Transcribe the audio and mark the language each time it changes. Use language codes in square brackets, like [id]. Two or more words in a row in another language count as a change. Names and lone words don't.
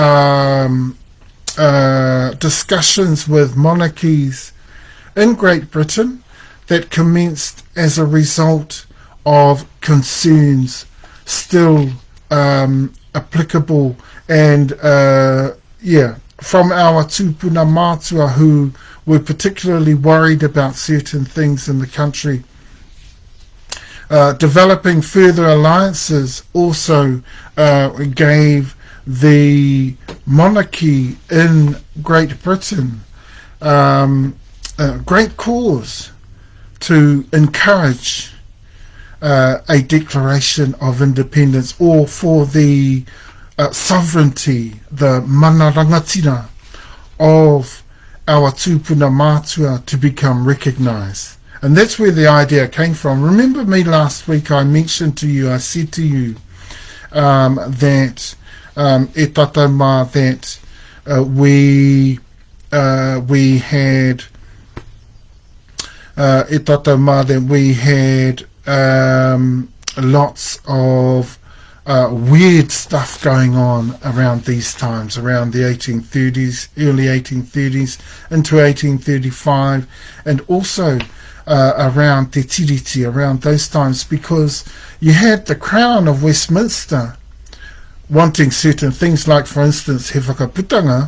[en] discussions with monarchies in Great Britain that commenced as a result of concerns still applicable and from our [mi] tūpuna mātua [en] who were particularly worried about certain things in the country. Developing further alliances also gave the monarchy in Great Britain great cause to encourage a declaration of independence, or for the sovereignty, the [mi] mana rangatira [en] of our [mi] tūpuna mātua [en] to become recognised. And that's where the idea came from. Remember me last week, I mentioned to you, I said to you that [mi] e tatauma [en] that we had [mi] e tatauma [en] that we had lots of weird stuff going on around these times, around the 1830s, early 1830s, into 1835, and also around TeTiriti, around those times, because you had the Crown of Westminster wanting certain things, like, for instance, [mi] he whakaputanga.